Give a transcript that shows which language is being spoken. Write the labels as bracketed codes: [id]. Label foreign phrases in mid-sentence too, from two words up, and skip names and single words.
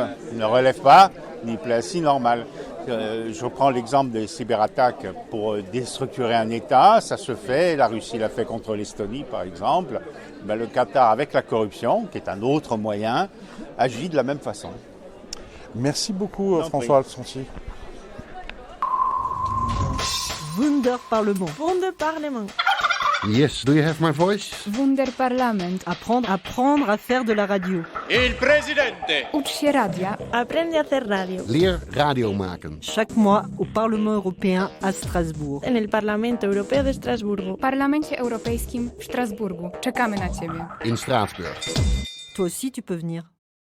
[fr] Il ne relève pas d'une diplomatie normale. Je reprends l'exemple des cyberattaques pour déstructurer un État. Ça se fait, la Russie l'a fait contre l'Estonie par exemple. Le Qatar, avec la corruption, qui est un autre moyen, agit de la même façon. Merci beaucoup François Alfonsi. [en] Wunderparlement. Wunderparlement. Yes, do you have my voice? Wunderparlament. [fr] Apprendre à faire de la radio. [it] Il presidente. [pl] Ucz się radia. [es] Aprende a hacer radio. [nl] Leer radio maken. [fr] Chaque mois au Parlement européen à Strasbourg. [es] En el Parlamento Europeo de Estrasburgo. [pl] W Parlamencie Europejskim w Strasburgu. Czekamy na Ciebie. [nl] In Straatsburg. [fr] Toi aussi, tu peux venir.